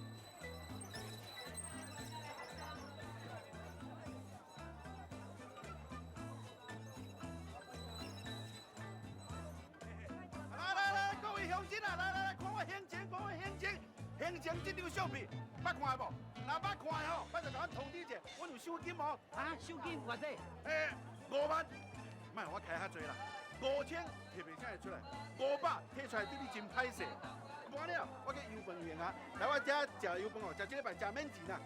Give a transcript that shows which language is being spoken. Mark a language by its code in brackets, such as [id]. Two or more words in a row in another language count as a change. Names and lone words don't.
[nan] 来，各位乡亲啊，来，看我胸前，看我胸前，胸前这张相片，捌看无？若捌看吼，捌就甲阮通知者，阮有收金哦。啊，收金偌济？5万，莫我开遐济啦，5000摕袂啥会出来，500摕出来对你真歹势。完了，我去油饭园啊，来我遮食油饭哦，食这礼拜食免钱啦。